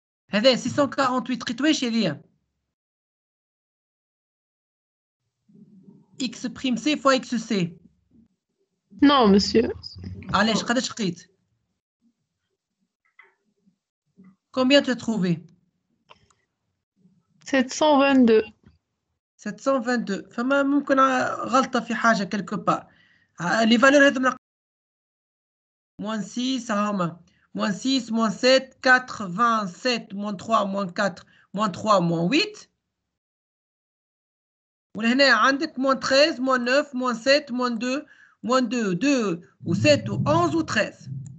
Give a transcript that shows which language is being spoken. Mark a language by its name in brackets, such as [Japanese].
[Arabic] هذا 648 قلت واش هذه؟ X', fois XC. [French] Non, monsieur. [Arabic] علاش قداش لقيت؟ [French] Combien tu as trouvé? 722. 722. [Arabic] فما ممكن غلطة في حاجة [French] quelque part. Les valeurs [Arabic] هذوما [French] moins 6 هما moins 6, moins 7, 4, 27, moins 3, moins 4, moins 3, moins 8. [Arabic] وهنا عندك [French] moins 13, moins 9, moins 7, moins 2, moins 2, 2 ou 7 ou 11 ou 13.